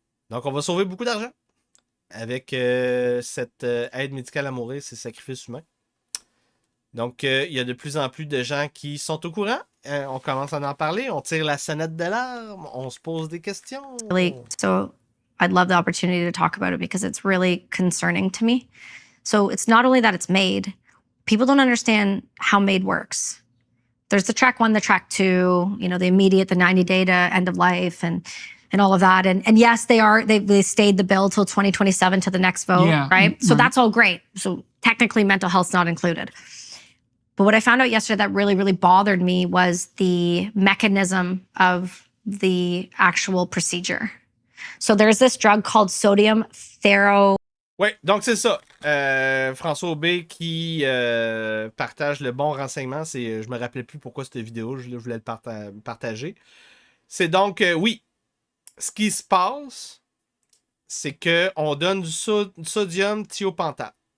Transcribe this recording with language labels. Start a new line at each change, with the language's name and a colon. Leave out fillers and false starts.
French: Donc, on va sauver beaucoup d'argent avec cette aide médicale à mourir, ces sacrifices humains. Donc, il y a de plus en plus de gens qui sont au courant. On commence à en parler, on tire la sonnette d'alarme, on se pose des questions.
English: So I'd love the opportunity to talk about it because it's really concerning to me. So it's not only that it's MAID, people don't understand how MAID works. There's the track 1, the track 2, you know, the immediate, the 90-day to end of life and all of that. And yes, they stayed the bill till 2027 to the next vote, right? So that's all great. So technically mental health's not included. But what I found out yesterday that really, really bothered me was the mechanism of the actual procedure. So there's this drug called sodium thero.
French: Oui, donc c'est ça. François Aubé qui partage le bon renseignement. Je me rappelais plus pourquoi cette vidéo, je voulais le partager. C'est donc, oui, ce qui se passe, c'est qu'on donne du sodium thiopentate.